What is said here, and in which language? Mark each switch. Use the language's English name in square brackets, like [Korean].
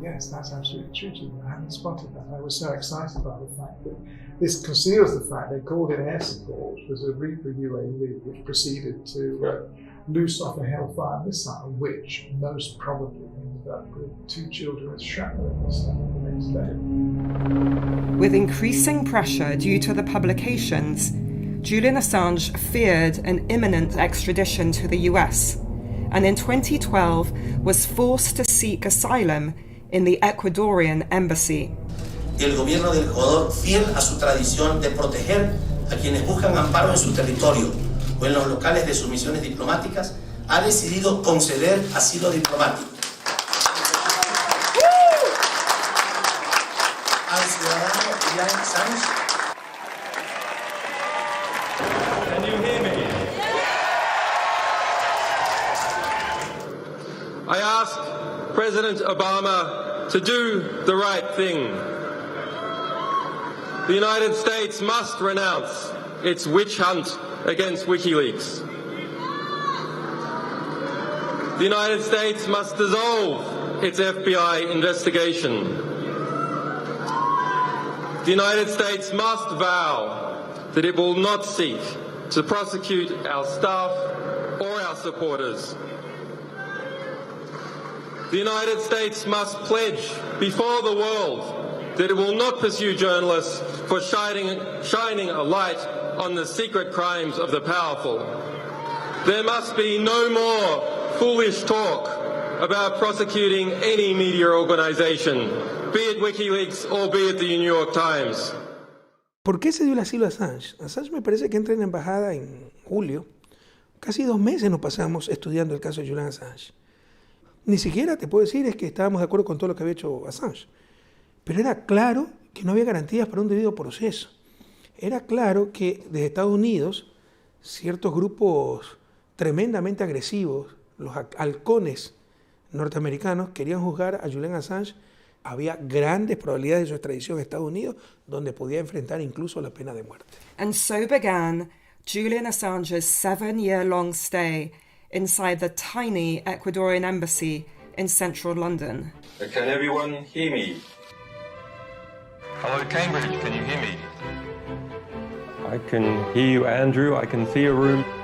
[English] Yes, that's absolutely true. I hadn't spotted that. I was so excited by the fact that this conceals the fact they called it air support was a Reaper UAV which proceeded to loose off a Hellfire missile, which most probably ended up with 2 children with shrapnel in the stomach the next day. With increasing pressure due to the publications, Julian Assange feared an imminent extradition to the US, and in 2012 was forced to seek asylum in the Ecuadorian embassy. [Spanish] El gobierno del Ecuador, fiel a su tradición de proteger a quienes buscan amparo en su territorio o en los locales de sus misiones diplomáticas, ha decidido conceder asilo diplomático al ciudadano Julian Assange. [English] Can you hear me? I ask President Obama to do the right thing. The United States must renounce its witch hunt against WikiLeaks. The United States must dissolve its FBI investigation. The United States must vow that it will not seek to prosecute our staff or our supporters. The United States must pledge before the world that it will not pursue journalists for shining a light on the secret crimes of the powerful. There must be no more foolish talk about prosecuting any media organization, be it WikiLeaks or be it the New York Times. [Spanish] ¿Por qué se dio el asilo a Assange? Assange me parece que entra en la embajada en julio. Casi 2 meses nos pasamos estudiando el caso de Julian Assange. Ni siquiera te puedo decir es que estábamos de acuerdo con todo lo que había hecho Assange. Pero era claro que no había garantías para un debido proceso. Era claro que desde Estados Unidos ciertos grupos tremendamente agresivos, los halcones norteamericanos, querían juzgar a Julian Assange. Había grandes probabilidades de su extradición a Estados Unidos, donde podía enfrentar incluso la pena de muerte. [English] And so began Julian Assange's 7-year-long stay inside the tiny Ecuadorian embassy in central London. Can everyone hear me? Hello, Cambridge, can you hear me? I can hear you, Andrew. I can see a room.